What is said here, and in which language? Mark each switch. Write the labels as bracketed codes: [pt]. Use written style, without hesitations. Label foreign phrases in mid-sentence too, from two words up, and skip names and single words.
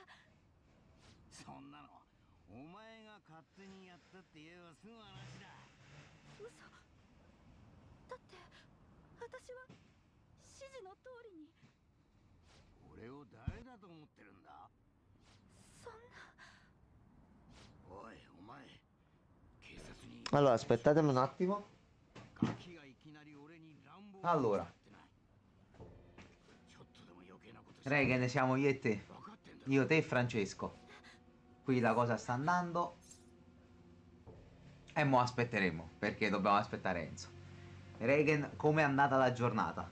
[ja] そんなのお前が勝手にやったって言えば済む話だ。嘘だって私は指示の通りに。俺を誰だと思ってるんだ。そんな。おいお前警察に [it] Allora, aspettatemi un attimo. [ja] ガキがいきなり俺に乱暴 [it] Allora [ja] ちょっとでも余計なことして [it] Regan, siamo io e te. [ja] 分かってんだ。 [it] Io, te e Francesco. Qui la cosa sta andando. E mo aspetteremo, perché dobbiamo aspettare Enzo. Regan, com'è andata la giornata?